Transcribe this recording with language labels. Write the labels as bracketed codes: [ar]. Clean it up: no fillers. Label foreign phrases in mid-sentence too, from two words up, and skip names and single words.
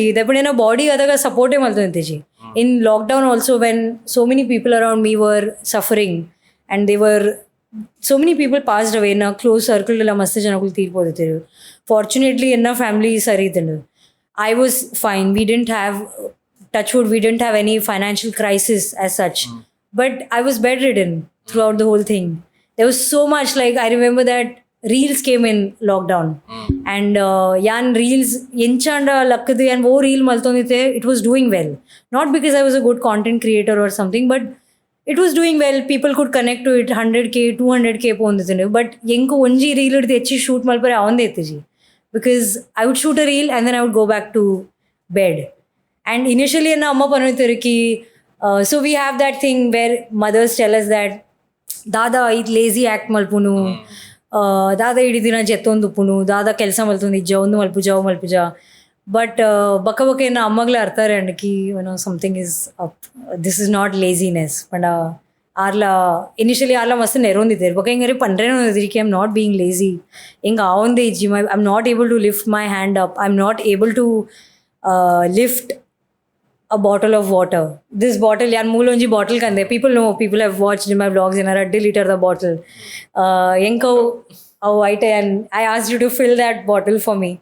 [en] But in a body, [tcy] adaga support ji. [en] In lockdown also, when so many people around me were suffering and so many people passed away in a close circle, fortunately in a family, I was fine. We didn't have, touchwood, we didn't have any financial crisis as such. But I was bedridden throughout the whole thing. There was so much, like I remember that reels came in lockdown and [tcy] yan reels enchanda lakkadu [en] and [tcy] wo reel maltondite, [en] it was doing well, not because I was a good content creator or something, but it was doing well. People could connect to it. [tcy] 100k 200k ponditene, [en] but [tcy] enko onji reel techi shoot malpare avandetiji, [en] because I would shoot a reel and then I would go back to bed. And initially [tcy] na amma panitare ki [en] so we have that thing where mothers tell us that [tcy] ದಾದಾ ಇದು [en] lazy act [tcy] ಮಲ್ಪುನು, ದಾದಾ ಇಡೀ ದಿನ ಜೆತ್ತೊಂದುಪ್ಪುನು, ದಾದಾ ಕೆಲಸ ಮಲ್ತೊಂದು ಇಜ್ಜ ಒಂದು ಮಲ್ಪುಜ. ಬಟ್ ಬಕ್ಕ ಏನೋ ಅಮ್ಮಗಳೇ ಅರ್ತಾರೆ ಅಂಡಕಿ [en] something is up, this is not laziness. [tcy] ಪಂಡ ಆರ್ಲ ಇನಿಷಿಯಲಿ ಆರ್ಲ ಮಸ್ತ್ ನೆರೊಂದಿದ್ದಾರೆ ಬಕ್ಕ ಹಿಂಗಾರೆ ಪಂಡ್ರೇನೋ ಇದಕ್ಕೆ [en] I am not being lazy, [tcy] ಹಿಂಗೆ ಆವಂದೇ ಇಜ್ಜಿ [en] I am not able to lift my hand up, I am not able to lift a bottle of water. This bottle, [tcy] yan moolonji bottle kande. [en] People know, people have watched in my vlogs and I delete the bottle. Yenko, and I asked you to fill that bottle for me.